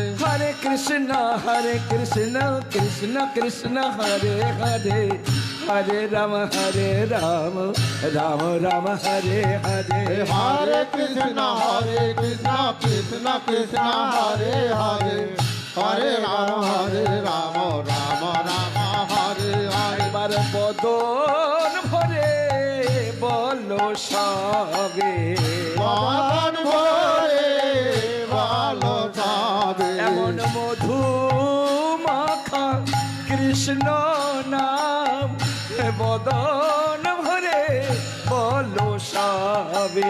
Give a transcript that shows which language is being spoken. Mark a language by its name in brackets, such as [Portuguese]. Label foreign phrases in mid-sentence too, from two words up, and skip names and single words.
[Sanskrit] हरे कृष्ण कृष्ण कृष्ण हरे हरे हरे राम राम राम हरे हरे हरे कृष्ण कृष्ण कृष्ण हरे हरे हरे राम राम राम हरे हरे [Bangla] এবার বদন ভরে বলো সবে মন ভরে ভালো যাবে এমন মধু মাখা কৃষ্ণ নাম বদন ভরে বলো সবে